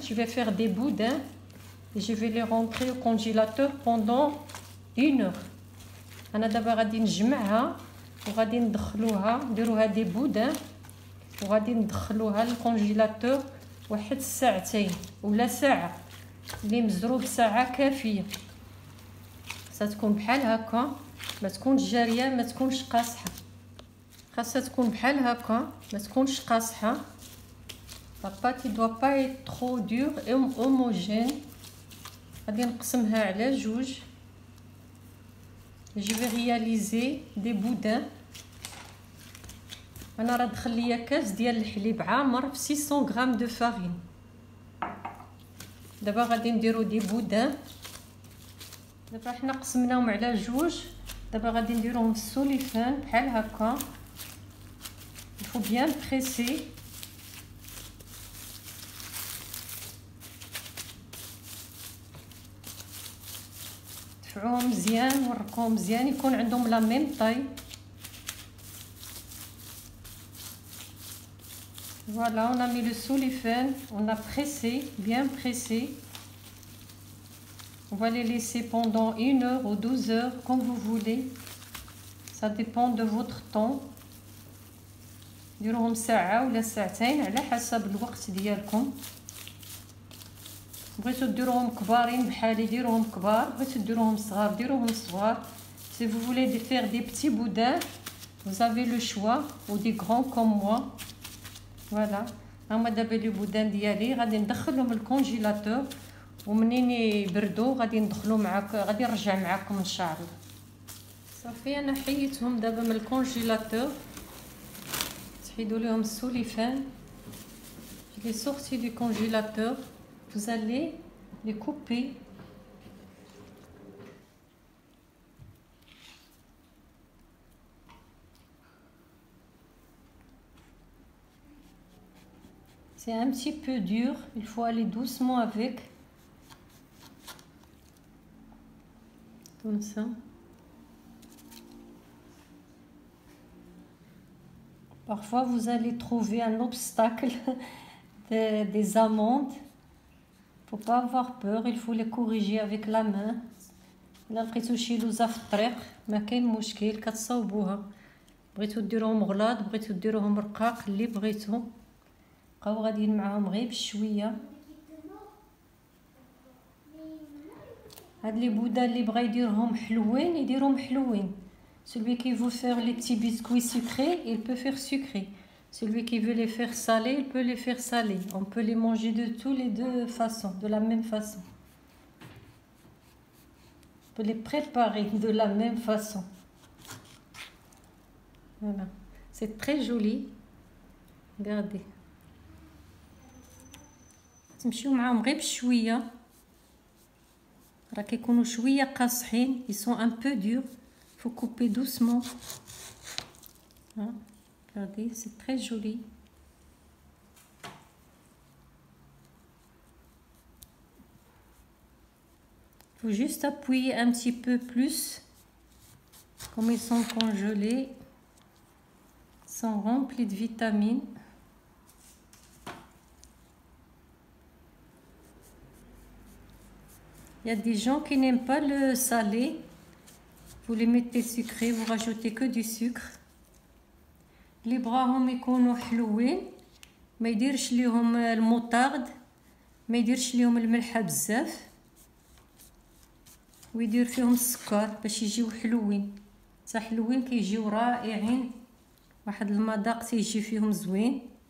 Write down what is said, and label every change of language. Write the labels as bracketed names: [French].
[French] je vais faire des boudins et je vais les rentrer au congélateur pendant 1 heure. [Arabic] انا دابا غادي نجمعها وغادي ندخلوها، نديروها دي بودان وغادي ندخلوها للكونجيلاتور واحد ساعتين ولا ساعه. اللي مزروب ساعه كافيه. ستكون بحال هكا، ما تكونش جاريه، ما تكونش قاصحه. خاصها تكون بحال هكا، ما تكونش قاصحه. [French] la pâte ne doit pas être trop dure et homogène. [Arabic] غادي نقسمها على جوج. [French] je vais réaliser des boudins. [Arabic] انا راه دخل ليا كاس ديال الحليب عامر في 600 غرام دو فارين. دابا غادي نديرو دي بودان. دابا حنا قسمناهم على جوج. دابا غادي نديروهم في السوليفان بحال هكا. [French] il faut bien presser. [Arabic] دفعوهم مزيان وركوهم مزيان يكون عندهم [French] لا ميم طاي. voilà, on a mis le solifène, on a pressé, bien pressé. On va les laisser pendant 1 heure ou 12 heures comme vous voulez. Ça dépend de votre temps. [Arabic] ديروهم ساعه ولا ساعتين على حسب الوقت ديالكم. بغيتو ديروهم كبارين بحالي ديروهم كبار، بغيتو ديروهم صغار ديروهم صغار. [French] si vous voulez faire des petits boudins vous avez le choix, ou des grands comme moi. voilà. [Arabic] هما دابا لي بودان ديالي غادي ندخلهم الكونجيلاتور ومنين يبردوا غادي ندخلو معاك، غادي نرجع معاكم ان شاء الله. صافي انا حيدتهم دابا من الكونجيلاتور. تحيدوا لهم السوليفان. [French] je les sortis du congélateur. vous allez les couper. c'est un petit peu dur, il faut aller doucement avec, comme ça. parfois vous allez trouver un obstacle des amandes. faut pas avoir peur, il faut les corriger avec la main. [Arabic] الا لقيتو شي لوزه في الطريق ما كاين مشكل، كتصاوبوها. بغيتو ديروهم غلاظ بغيتو ديروهم رقاق اللي بغيتو. بقاو غاديين معاهم غير بشويه. هاد لي بودا اللي بغا يديرهم حلوين يديرهم حلوين. [French] celui qui veut faire les petits biscuits sucrés il peut faire sucré. celui qui veut les faire salés il peut les faire salés. on peut les manger de tous les deux façons, de la même façon. on peut les préparer de la même façon. voilà, c'est très joli. regardez. [Arabic] تمشيو معاهم غير بشويه، راه كيكونوا شويه قاصحين، [French] ils sont un peu durs, faut couper doucement. Regardez, c'est très joli. Faut juste appuyer un petit peu plus. Comme ils sont congelés, ils sont remplis de vitamines. Il y a des gens qui n'aiment pas le salé. Vous les mettez sucrés, vous rajoutez que du sucre. [Arabic] اللي بغاهم يكونوا حلوين ما يديرش ليهم الموطارد، ما يديرش ليهم الملحه بزاف، ويدير فيهم السكر باش يجيو حلوين. حتى حلوين كيجيو رائعين، واحد المذاق تيجي فيهم زوين.